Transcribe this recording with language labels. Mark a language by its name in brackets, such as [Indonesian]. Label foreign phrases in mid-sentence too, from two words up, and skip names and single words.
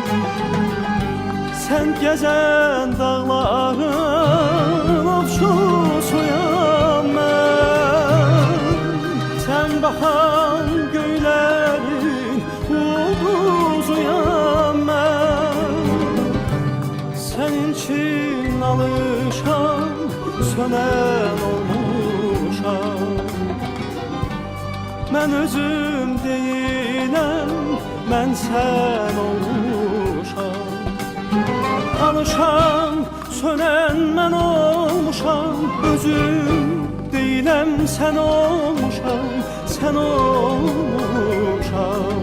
[Turkish] Sen gezen dağların ovçusuyam ben. Sen bakan göylerin ulduzuyam ben. Senin için alışan, sönen olmuşam. [Azerbaijani] Mən özüm deyiləm, mən sən olmuşam. Alışan, sönən mən olmuşam. Özüm deyiləm, sən olmuşam, sən olmuşam.